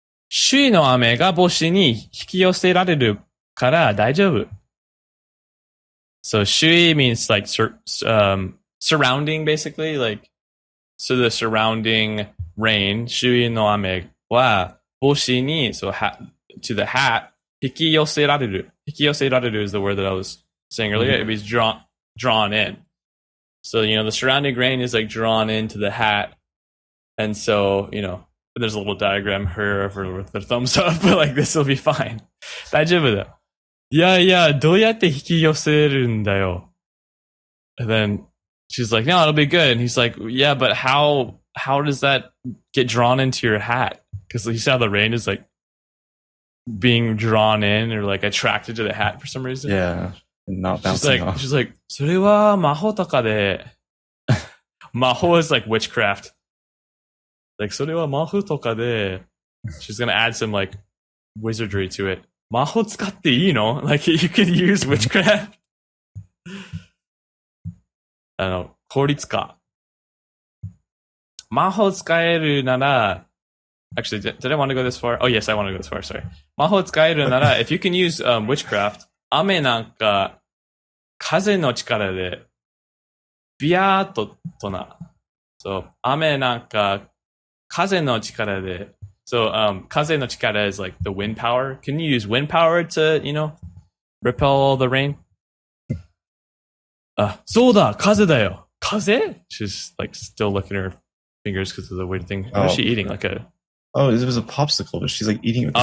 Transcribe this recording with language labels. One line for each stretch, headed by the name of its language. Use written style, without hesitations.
Japanese: 周囲の雨が帽子に引き寄せられるから大丈夫.
English: So 周囲 means like surrounding basically, like, so the surrounding rain,
Japanese: 周囲の雨は帽子に,
English: so to the hat, 引き寄せられる. 引き寄せられる is the word that I was saying earlier. It means drawn in. So, you know, the surrounding rain is like drawn into the hat. And so, you know, there's a little diagram, her with the thumbs up, but like this will be fine.
Japanese: 大丈夫だ. いや、どうやって引き寄せるんだよ.
English: And then she's like, no, it'll be good. And he's like, yeah, but how does that get drawn into your hat? Because you see how the rain is like being drawn in or like attracted to the hat for some reason. Yeah. Not bouncing off. She's like,
Japanese: それは魔法とかで.
English: 魔法 is like witchcraft.
Japanese: Like, それは魔法とかで.
English: She's gonna add some like wizardry to it.
Japanese: 魔法使っていいの?
English: Like, you can use witchcraft.
Japanese: 効率化. 魔法使えるなら,
English: actually, did I want to go this far? Oh, yes, I want to go this far, sorry.
Japanese: 魔法使えるなら,
English: if you can use witchcraft,
Japanese: 雨なんか風の力でビヤーっとな. So, 雨なんか風の力で.
English: So, 風の力 is like the wind power. Can you use wind power to, you know, repel the rain?
Japanese: そうだ、風だよ.風?
English: She's like still looking at her fingers because of the weird thing. What is she eating? Like a... Oh, it was a popsicle, but she's like eating it with her